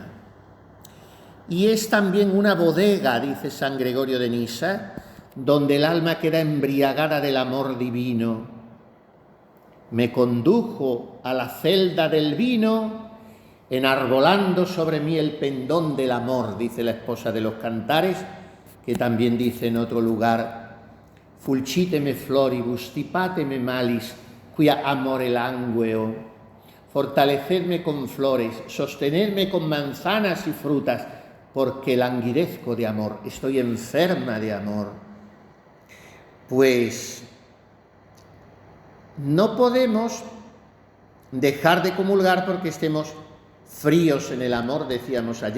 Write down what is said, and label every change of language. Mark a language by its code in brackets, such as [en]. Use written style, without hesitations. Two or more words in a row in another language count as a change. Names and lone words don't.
[es] Y es también una bodega, dice San Gregorio de Nisa, donde el alma queda embriagada del amor divino. Me condujo a la celda del vino, enarbolando sobre mí el pendón del amor, dice la esposa de los Cantares, que también dice en otro lugar: [la] fulciteme floribus, tipateme malis, quia amore langueo. [es] Fortalecedme con flores, sostenedme con manzanas y frutas, porque languidezco de amor, estoy enferma de amor. Pues no podemos dejar de comulgar porque estemos fríos en el amor, decíamos ayer.